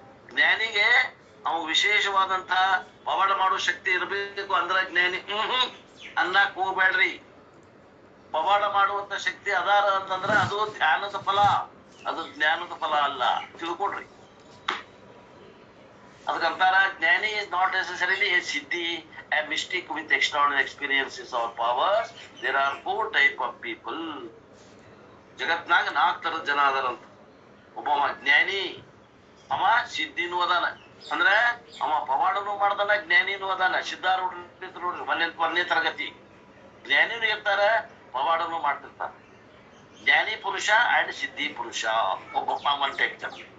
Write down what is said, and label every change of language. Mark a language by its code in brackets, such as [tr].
[kn] ಜ್ಞಾನಿಗೆ ಅವು ವಿಶೇಷವಾದಂತ ಪವಾಡ ಮಾಡೋ ಶಕ್ತಿ ಇರಬೇಕು ಅಂದ್ರ ಜ್ಞಾನಿ ಅನ್ನಕ್ ಹೋಗ್ಬೇಡ್ರಿ. ಪವಾಡ ಮಾಡುವಂತ ಶಕ್ತಿ ಅದಾರ ಅಂತಂದ್ರ ಅದು ಧ್ಯಾನದ ಫಲ, ಅದು ಜ್ಞಾನದ ಫಲ ಅಲ್ಲ, ತಿಳ್ಕೊಡ್ರಿ. ಅದಕ್ಕಂತಾರ [en] ಜ್ಞಾನಿ is not necessarily a siddhi, a mystic with extraordinary experiences or powers. There are 4 type of people. [kn] ಜಗತ್ನಾಗ 4 ತರದ ಜನ ಅದಾರಂತ. ಒಬ್ಬವ ಜ್ಞಾನಿ, ಅವ ಸಿದ್ಧಿನೂ ಅದಾನ, ಅಂದ್ರೆ ಅವ ಪವಾಡನೂ ಮಾಡ್ದಾನ, ಜ್ಞಾನಿನೂ ಅದಾನ. ಸಿದ್ಧಾರೂಢ ನೋಡ್ರಿ, 1ನೇ ತರಗತಿ. ಜ್ಞಾನಿನೂ ಇರ್ತಾರ, ಪವಾಡನೂ ಮಾಡ್ತಿರ್ತಾರ. ಜ್ಞಾನಿ ಪುರುಷ ಅಂಡ್ ಸಿದ್ಧಿ ಪುರುಷ ಒಬ್ಬ ಕಾಮನ್ ಟೈಪ್ ಜನ.